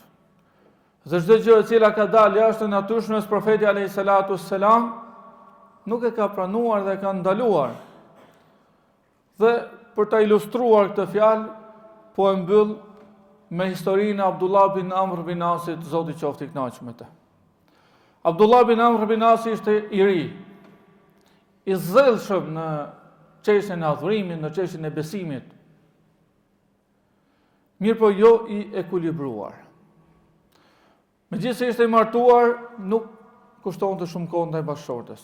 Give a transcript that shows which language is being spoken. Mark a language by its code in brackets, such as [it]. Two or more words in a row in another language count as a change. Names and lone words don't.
[sq] Dhe çdo gjë e cila ka dalë jashtë natyrshmës, profeti [ar] عليه الصلاة السلام [sq] nuk e ka pranuar dhe ka ndaluar. Dhe për ta ilustruar këtë fjalë, po e mbyll me historinë e Abdullah bin Amr bin Asit, Zoti qoftë i kënaqur me të. Abdullah bin Amr bin Asi ishte i ri, i zellshëm në çështjen e adhurimit, në çështjen e besimit. Mirë po jo i ekuilibruar. Megjithëse ishte i martuar, nuk kushtonte shumë kohë ndaj bashkëshortes.